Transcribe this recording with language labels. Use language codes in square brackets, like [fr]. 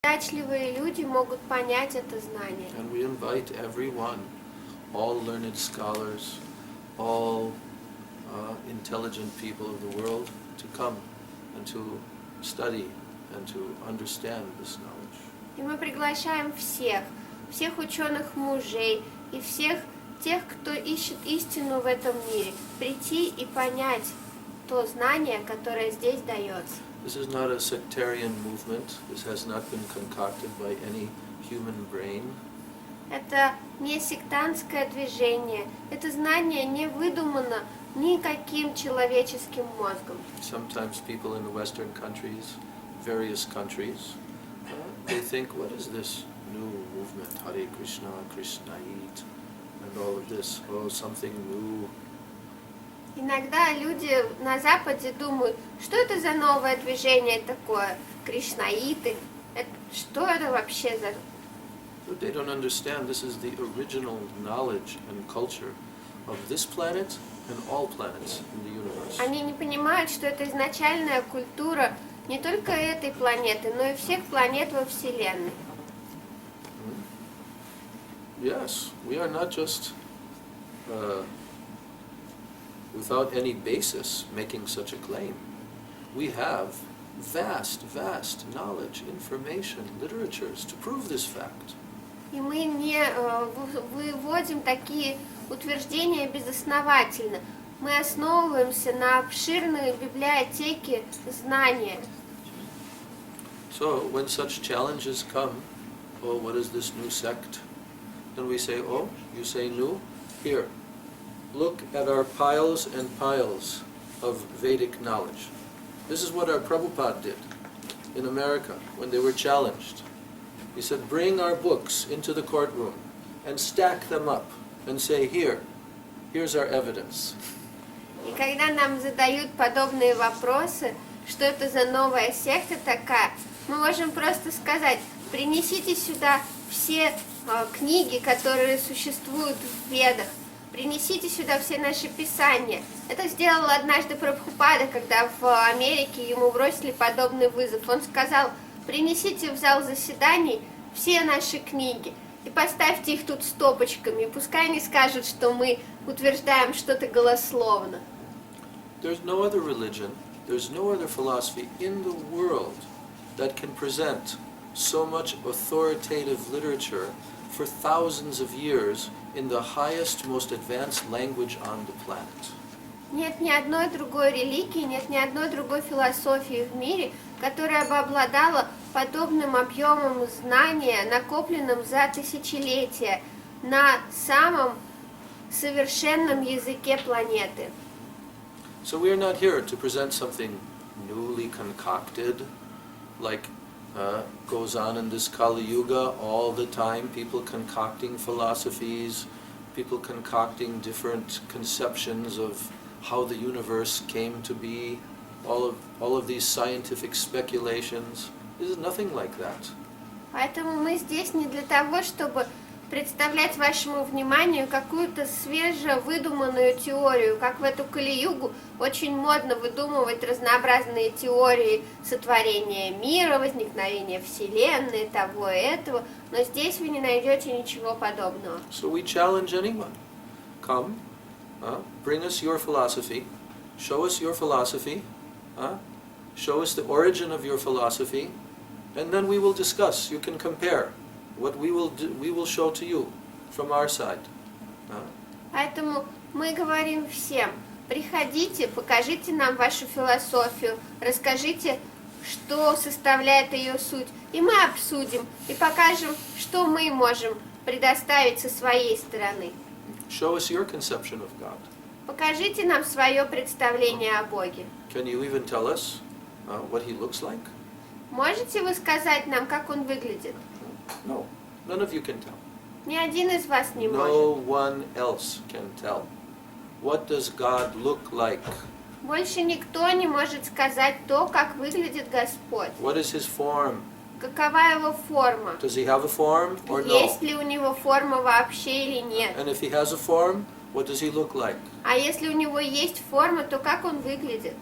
[ru] Удачливые люди могут понять это знание. [en] And we invite everyone, all learned scholars, all intelligent people of the world, to come and to study and to understand this knowledge. [ru] И мы приглашаем всех ученых мужей и всех тех, кто ищет истину в этом мире, прийти и понять то знание, которое здесь дается. [en] This is not a sectarian movement. This has not been concocted by any human brain. [ru] Это не сектантское движение. Это знание не выдумано никаким человеческим мозгом. [en] Sometimes people in the Western countries, various countries, they think, what is this new movement, Hare Krishna, Krishnait, and all of this, oh, something new. [ru] Иногда люди на Западе думают, что это за новое движение такое, кришнаиты, что это вообще за... [en] But they don't understand this is the original knowledge and culture of this planet and all planets in the universe. [ru] Они не понимают, что это изначальная культура не только этой планеты, но и всех планет во Вселенной. [en] Yes, we are not just without any basis making such a claim. We have vast knowledge, information, literatures to prove this fact. [ru] И мы не выводим такие утверждения безосновательно. Мы основываемся на обширной библиотеке знания. [en] So when such challenges come, oh, what is this new sect? Then we say, oh, you say new? Here, look at our piles and piles of Vedic knowledge. This is what our Prabhupada did in America when they were challenged. He said, bring our books into the courtroom and stack them up and say, here's our evidence. [ru] И когда нам задают подобные вопросы, что это за новая секта такая, мы можем просто сказать, принесите сюда все книги, которые существуют в Ведах, принесите сюда все наши писания. Это сделал однажды Прабхупада, когда в Америке ему бросили подобный вызов. Он сказал, принесите в зал заседаний все наши книги и поставьте их тут стопочками, и пускай они скажут, что мы утверждаем что-то голословно. [en] There's no other religion, there's no other philosophy in the world that can present so much authoritative literature for thousands of years in the highest, most advanced language on the planet. [ru] Нет ни одной другой религии, нет ни одной другой философии в мире, которая бы обладала подобным объемом знания, накопленным за тысячелетия, на самом совершенном языке планеты. [en] So we are not here to present something newly concocted, like goes on in this Kali Yuga all the time, people concocting philosophies, people concocting different conceptions of how the universe came to be, all of these scientific speculations. This is nothing like that. [ru] Поэтому мы здесь не для того, чтобы представлять вашему вниманию какую-то свежевыдуманную теорию. Как в эту Кали-югу очень модно выдумывать разнообразные теории сотворения мира, возникновения Вселенной, того и этого. Но здесь вы не найдете ничего подобного. [en] So we challenge anyone. Come, bring us your philosophy, show us your philosophy, show us the origin of your philosophy, and then we will discuss. You can compare. What we will do, we will show to you from our side. [ru] Поэтому мы говорим всем, приходите, покажите нам вашу философию, расскажите, что составляет ее суть, и мы обсудим, и покажем, что мы можем предоставить со своей стороны. [en] Show us your conception of God. [ru] Покажите нам свое представление о Боге. [en] Can you even tell us what He looks like? [ru] Можете вы сказать нам, как Он выглядит? [en] No, none of you can tell. [ru] Ни один из вас не может. [en] No one else can tell. What does God look like? [ru] Больше никто не может сказать то, как выглядит Господь. [en] What is His form? [ru] Какова его форма? [en] Does He have a form or no? [ru] Есть ли у него форма вообще или нет? [en] And if He has a form, what does He look like? [ru] А если у него есть форма, то как он выглядит?